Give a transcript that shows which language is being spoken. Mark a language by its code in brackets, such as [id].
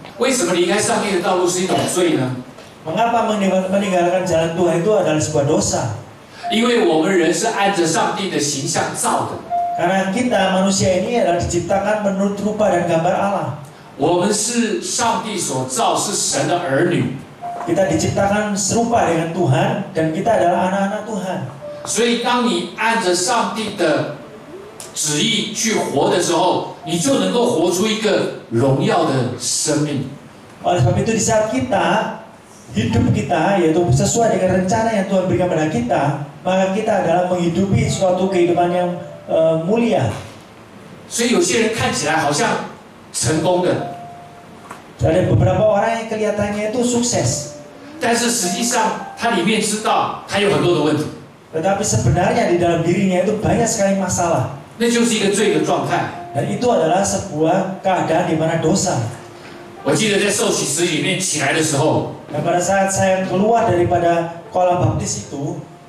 [zh] 为什么离开上帝的道路是一种罪呢？ [id] Mengapa meninggalkan jalan Tuhan itu adalah sebuah dosa? [zh] 因为我们人是按着上帝的形象造的， [id] Karena kita manusia ini adalah diciptakan menurut rupa dan gambar Allah. [zh] 我们是上帝所造，是神的儿女。 [id] Kita diciptakan serupa dengan Tuhan dan kita adalah anak-anak Tuhan. [zh] 所以，当你按着上帝的旨意去活的时候，你就能够活出一个荣耀的生命。 [id] Oleh sebab itu di saat hidup kita yaitu sesuai dengan rencana yang Tuhan berikan pada kita, maka kita adalah menghidupi suatu kehidupan yang mulia. [zh] 所以有些人看起来好像成功的， [id] Ada beberapa orang yang kelihatannya itu sukses, [zh] 但是实际上他里面知道他有很多的问题， [id] tetapi sebenarnya di dalam dirinya itu banyak sekali masalah. [zh] 那就是一个罪的状态。 [id] Dan itu adalah sebuah keadaan di mana dosa. [zh] 我记得在受洗池里面起来的时候， [id] Dan pada saat saya keluar daripada kolam baptis itu,